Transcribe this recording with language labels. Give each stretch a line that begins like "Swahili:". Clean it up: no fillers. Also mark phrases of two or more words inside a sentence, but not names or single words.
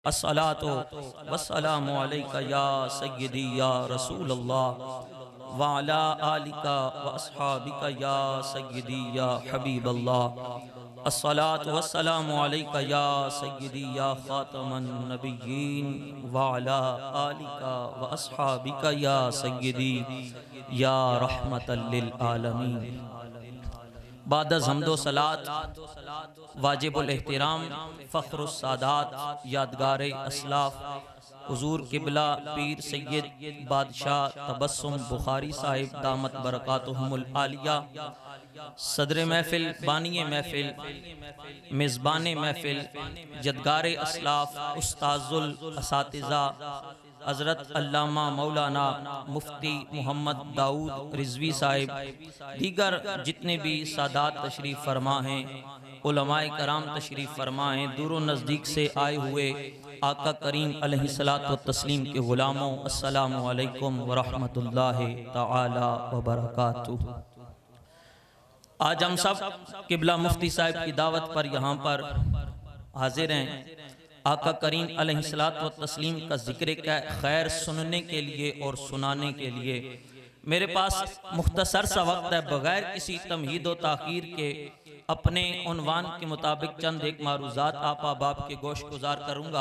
Arabic: الصلاة والسلام عليك يا سيدي يا رسول الله وعلى آلك وأصحابك يا سيدي يا حبيب الله. الصلاة والسلام عليك يا سيدي يا خاتم النبيين وعلى آلك وأصحابك يا سيدي يا رحمة للعالمين.
Urdu: بعد از حمد و صلات واجب الاحترام فخر السادات یادگار اسلاف حضور قبلہ پیر سید بادشاہ تبسم بخاری صاحب
Arabic: دامت بركاتهم العالية,
Urdu: صدر محفل، بانی محفل، میزبان محفل, یادگار اسلاف استاذ الاساتذہ حضرت علامہ مولانا مفتی محمد داؤد رضوی صاحب، دیگر جتنے بھی سادات تشریف فرما ہیں، علمائے کرام تشریف فرما ہیں، دور نزدیک سے آئے ہوئے آقا کریم
Arabic: عليه الصلاة والتسليم
Urdu: کے غلاموں,
Arabic: السلام عليكم ورحمة الله تعالى وبركاته.
Urdu: آج ہم سب قبلہ مفتی صاحب کی دعوت پر یہاں پر حاضر ہیں، آقا کریم
Arabic: عليه الصلاة والتسليم
Urdu: کا ذکر خیر سننے کے لیے اور سنانے کے لیے. میرے پاس مختصر سا وقت ہے، بغیر کسی تمہید و تاخیر کے اپنے عنوان کے مطابق چند ایک معروضات آپا باپ کے گوش گزار کروں گا.